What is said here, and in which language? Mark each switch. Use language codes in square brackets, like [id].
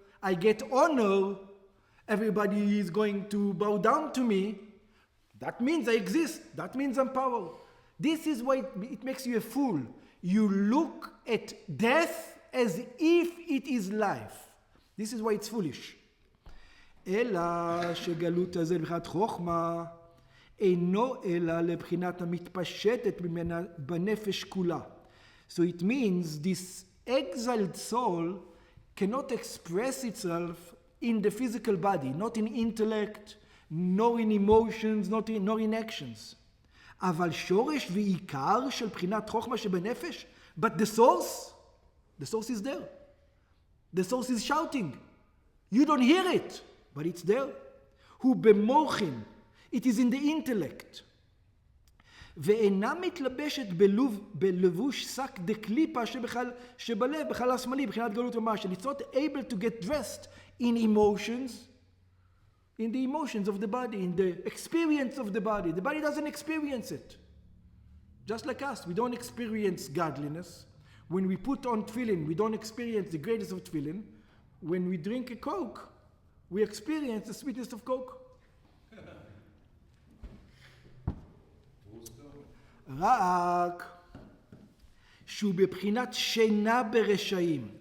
[en] I get honor, everybody is going to bow down to me. That means I exist, that means I'm powerful. This is why it makes you a fool. You look at death as if it is life. This is why it's foolish. [he] אלא שגלות הזה לבחינת חוכמה, אינו אלא לבחינת המתפשטת ממנה בנפש כולה. [en] So it means this exiled soul cannot express itself in the physical body, not in intellect, nor in emotions, nor in actions. [he] אבל שורש ועיקר של בחינת חוכמה שבנפש, [en] but the source is there. The source is shouting. You don't hear it, but it's there. [he] הוא במוחין, [en] it is in the intellect. [he] ואינה מתלבשת בלבוש שק דקליפה שבלב, בחלל השמאלי, בחינת גלות ממש. [en] And it's not able to get dressed in emotions, in the emotions of the body, in the experience of the body. The body doesn't experience it. Just like us, we don't experience godliness. When we put on tefillin, we don't experience the greatness of tefillin. When we drink a Coke, we experience the sweetness of Coke. [he] רק שהוא בבחינת שינה ברשעים.